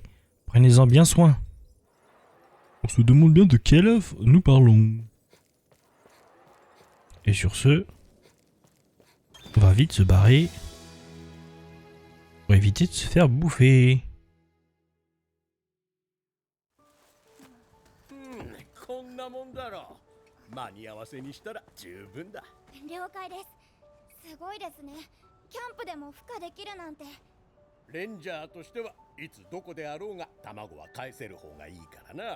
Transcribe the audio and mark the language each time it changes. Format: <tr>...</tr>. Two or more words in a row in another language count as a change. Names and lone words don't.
<fr>Prenez-en bien soin. On se demande bien de quel œuf nous parlons. Et sur ce, on va vite se barrer pour éviter de se faire bouffer.</fr> <ja>こんなもんだろう。間に合わせにしたら十分だ。了解です。すごいですね。キャンプでも孵化できるなんて。レンジャーとしてはいつどこであろうが卵は返せる方がいいからな。</ja>